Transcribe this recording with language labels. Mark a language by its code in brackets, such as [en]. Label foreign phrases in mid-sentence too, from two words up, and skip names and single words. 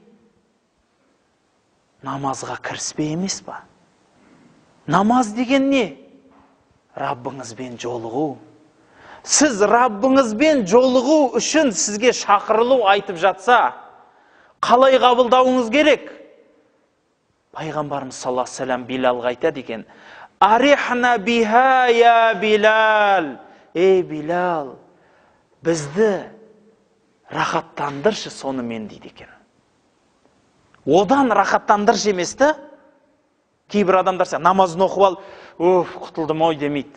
[kk] Намазға кіріспе емес па? Намаз деген не? Раббыңызбен жолығу. Сіз Раббыңызбен жолығу үшін сізге шақырылу айтып жатса, қалай қабылдауыңыз керек? [ar] Пайғамбарымыз صلى الله عليه وسلم [kk] Билалға айтады екен: [ar] "أرحنا بها يا بلال". [kk] Ей Билал, бізді рахаттандыршы сонымен дейді екен. Одан рахаттандыршы емес та? Кейбір адамдар намазын оқып алып, "Уф, құтылдым ой" демейді.